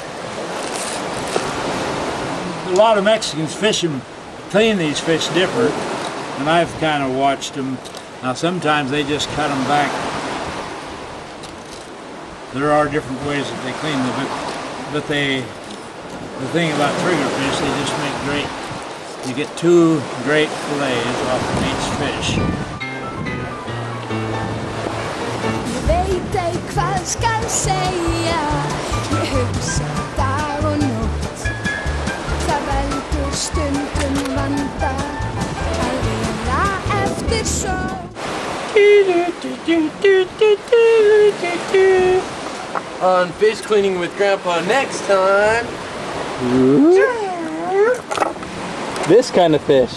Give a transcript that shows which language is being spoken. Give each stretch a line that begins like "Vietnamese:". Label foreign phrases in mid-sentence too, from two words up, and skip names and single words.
English: A lot of Mexicans clean these fish different, and I've kind of watched them. Now sometimes they just cut them back. There are different ways that they clean them, but the thing about triggerfish, they just make great. You get 2 great fillets off of each fish.
Icelandic: Veit ei hvað skal segja, ég hugsa dag og nótt. Það veldur stundum vanda að vera eftir sól.
English: On fish cleaning with Grandpa next time. This kind of fish.